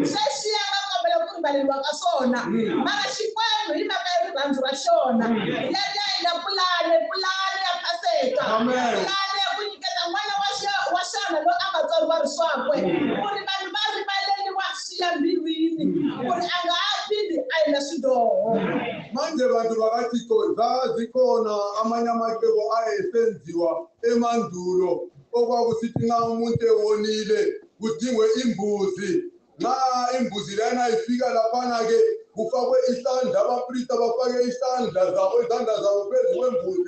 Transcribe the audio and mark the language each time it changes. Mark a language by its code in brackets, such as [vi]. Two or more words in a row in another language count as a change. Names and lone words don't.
[ts] Sweswi ya nga kombela ku rivaleriwa ka swona. Mara xikwembu hi mhaka ya rirhandzu ra xona. Leri a endla pulani ya Paseka. Pulani ya ku nyiketa n'wana wa xona loyi a nga tswariwa riswakwe. Ku ri vanhu va rivaleriwa xiya mbilwini. Ku ri a nga ha phindi a endla swidoho. [nd] Manje bantu bakaThixo zazikhona amanye amacebo ayesenziwa emandulo okwakusithi nxa umuntu ewonile kudingwe imbuzi. Nxa imbuzi lena ifika laphana ke kufakwe isandla, abapristi bafake izandla zabo phezu kwembuzi.